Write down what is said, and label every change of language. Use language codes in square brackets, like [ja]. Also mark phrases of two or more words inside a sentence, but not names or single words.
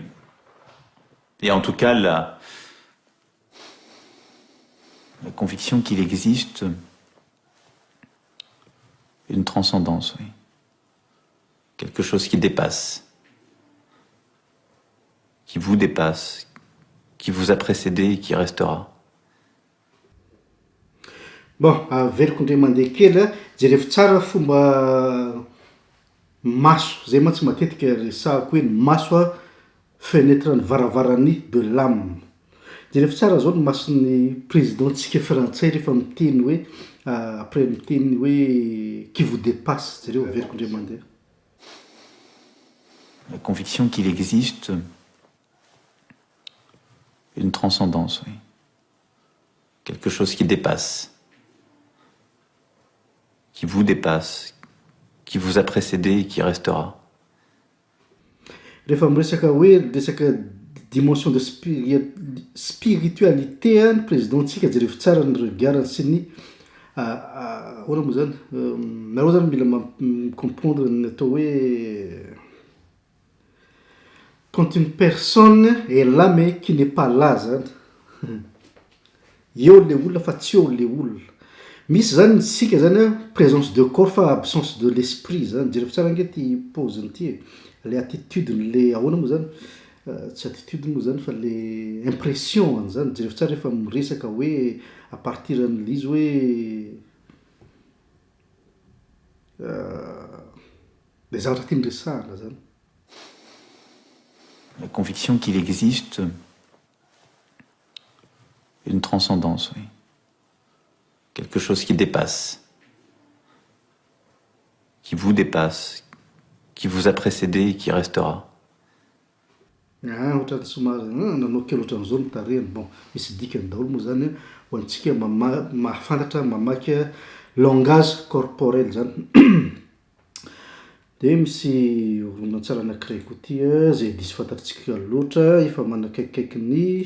[fr] Et en tout cas, la conviction qu'il existe une transcendance, oui. Quelque chose qui dépasse, qui vous dépasse, qui vous a précédé et qui restera. Bon, [mg] averiko indray mandeha kely a, jerevy tsara fomba maso, zay mantsy matetika resahako hoe maso a fenêtre ny varavarany [fr] de l'âme. [mg] Jerevy tsara zao ny mason'ny présidentsika frantsay rehefa miteny hoe après miteny hoe [fr] qui vous dépasse, [mg] zareo averiko indray mandeha. [fr] La conviction qu'il existe une transcendance, oui. Quelque chose qui dépasse, qui vous dépasse, qui vous a précédé et qui restera. [mg] Rehefa miresaka hoe resaka [fr] dimension de spiritualité [mg] ny présidentsika jerevy tsara ny regarany sy ny ahoana moa zany nareo zany mila comprendre ny atao hoe [fr] quand une personne est là mais qui n'est pas là [mg] zany eo le olona fa tsy eo le olona. Misy zany sika zany a [fr] présence de corps [mg] fa [fr] absence de l'esprit [mg] zany. Jerevy tsara nge ty pauziny ty le attitude le ahoana moa zany tsy attitude moa zany fa le impression zany. Jerevy tsara rehefa miresaka hoe [fr] à partir [mg] an'izy hoe le zavatra tiany resahana zany. [fr] La conviction qu'il existe une transcendance, oui. Quelque chose qui dépasse, qui vous dépasse, qui vous a précédé et qui restera. [mg] Ohatrany somary nanao kely ohatran'izao ny tarehany. Bon, misy dikany daholo moa zany ho antsika mahafantatra mamaky [fr] langage corporel [mg] zany. De misy horonan-tsara anankiray koa ty zay diso fantatritsika loatra efa manakaikikaiky ny